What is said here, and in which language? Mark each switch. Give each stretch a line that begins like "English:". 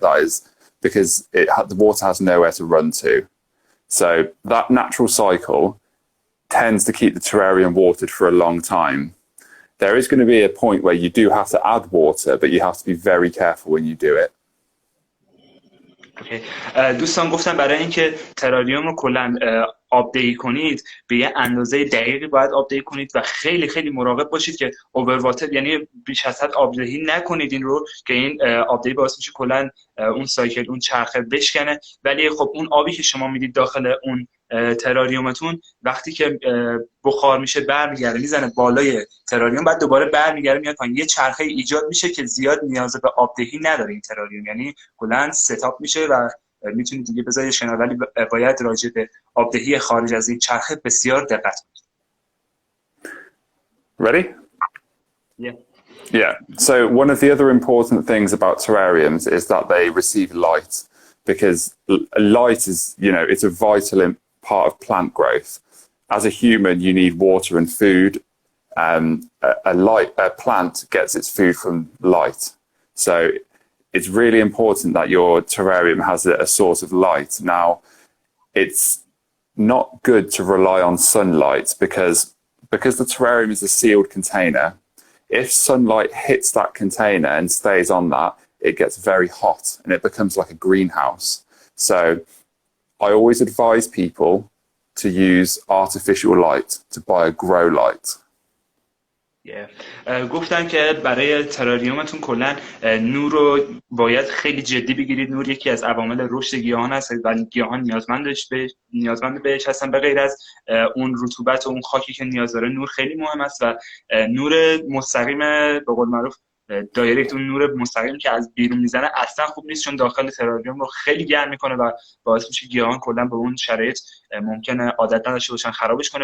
English: That is because the water has nowhere to run to. So that natural cycle tends to keep the terrarium watered for a long time. There is going to be a point where you do have to add water, but you have to be very careful when you do it.
Persian: دوستان گفتم برای اینکه تراریوم رو کلا آپدیت کنید به یه اندازه دقیقی باید آپدیت کنید و خیلی خیلی مراقب باشید که اوورواتر، یعنی بیش از حد آبدهی نکنید این رو که این آپدیت باعث میشه کلا اون سایکل اون چرخه بشکنه. ولی خب اون آبی که شما میدید داخل اون تراریومتون وقتی که بخار میشه برمیگرده میزنه بالای تراریوم، بعد دوباره برمیگرده میاد پایین، یه چرخه ایجاد میشه که زیاد نیاز به آبدهی نداره این تراریوم، یعنی کلا ستاپ میشه و میتونید دیگه بذارید کنار. ولی باید راجع به آبدهی خارج از این چرخه بسیار دقت کنید.
English: Ready? Yeah. Yeah. So one of the other important things about terrariums is that they receive light, because light is, you know, it's a vital part of plant growth. As a human, you need water and food. A plant gets its food from light. So it's really important that your terrarium has a source of light. Now, it's not good to rely on sunlight because the terrarium is a sealed container. If sunlight hits that container and stays on that, it gets very hot and it becomes like a greenhouse. So I always advise people to use artificial light, to buy a grow light.
Persian: گفتن که برای تراریومتون کلا نور رو باید خیلی جدی بگیرید. نور یکی از عوامل رشد گیاهان هست و گیاهان نیازمند بهش هستن. به غیر از اون رطوبت و اون خاکی که نیاز داره، نور خیلی مهم است و نور مستقیم به قول معروف دایرکت، اون نور مستقیم که از بیرون میزنه اصلا خوب نیست، چون داخل تراریوم رو خیلی گرم میکنه و باعث میشه گیاهان کلا به اون شرایط ممکنه عادت نداشته باشن، خرابش کنه.